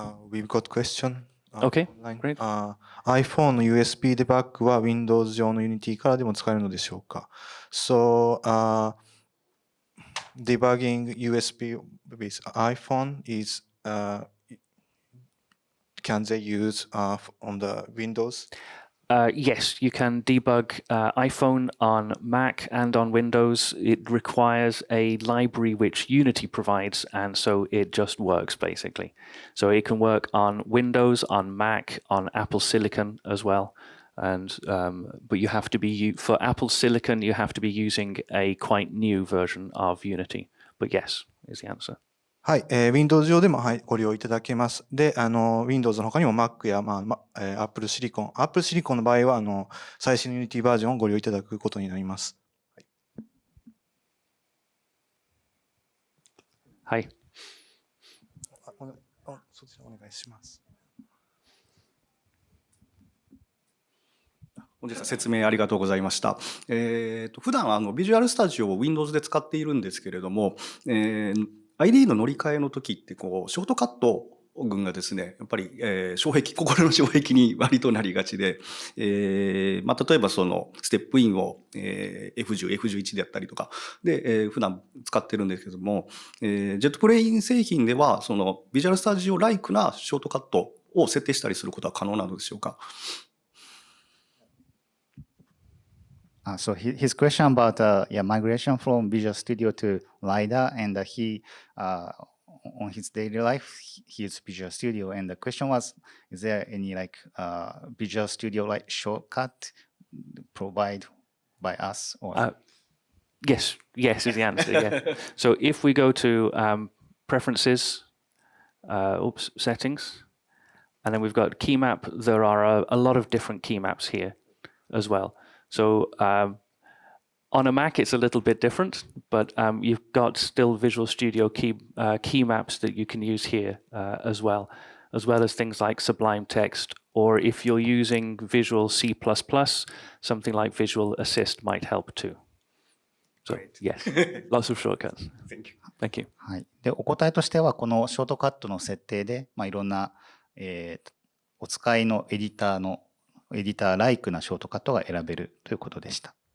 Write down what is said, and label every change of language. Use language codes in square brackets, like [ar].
[en] We've got question. Okay, online. great. [ja] iPhone USB デバッグは Windows 上の Unity からでも使えるのでしょうか？ [en] So, debugging USB with iPhone is, can they use on the Windows? Yes, you can debug iPhone on Mac and on Windows. It requires a library which Unity provides, and so it just works basically. So it can work on Windows, on Mac, on Apple Silicon as well. And but you have to be for Apple Silicon, you have to be using a quite new version of Unity. But yes, is the answer. [ja] はい、Windows 上でも、ご利用いただけます。で、Windows の他にも Mac や、Apple Silicon。Apple Silicon の場合は、最新の Unity バージョンをご利用いただくことになります。はい。そちらお願いします。本日は説明ありがとうございました。普段ビジュアルスタジオを Windows で使っているんですけれども、ID の乗り換えの時ってショートカット群がですね、やっぱり、心の障壁に割となりがちで、例えばそのステップインを、F10、F11 でやったりとかで、普段使ってるんですけども、JetBrains 製品ではそのビジュアルスタジオライクなショートカットを設定したりすることは可能なのでしょうか？ [en] So his question about migration from Visual Studio to Rider, and he on his daily life he uses Visual Studio, and the question was, is there any like Visual Studio like shortcut provided by us or? Yes is the answer. Yeah. So if we go to preferences, settings, and then we've got key map. There are a lot of different key maps here as well. So on a Mac, it's a little bit different, but you've got still Visual Studio key maps that you can use here as well as things like Sublime Text, or if you're using Visual C++, something like Visual Assist might help too. So, Great. yes, lots of shortcuts. Thank you. Thank you. [ja] はい、でお答えとしては、このショートカットの設定で、いろんな、お使いのエディターライクなショートカットが選べるということでした。